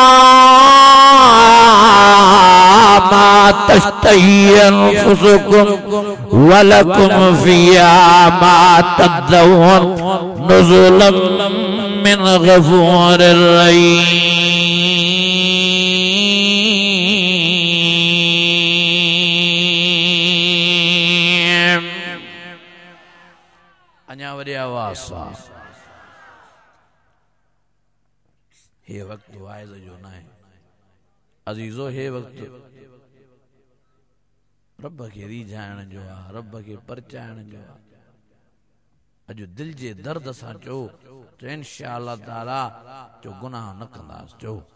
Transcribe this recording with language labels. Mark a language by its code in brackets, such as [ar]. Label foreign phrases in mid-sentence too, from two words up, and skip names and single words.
[ar] ما تشتهي أنفسكم ولكم فيها ما تدعون نزلا من غفور رحيم. [sd] अञा वरी आवाज़ सां हे वक्त वाइज़ जो न आहे अज़ीज़ो हे वक्त रब के रीझाइण जो आहे रब के परचाइण जो आहे अॼु दिल जे दर्द सां चओ तो [ar] إن شاء الله تعالى [sd] जो गुनाह न कंदासीं चओ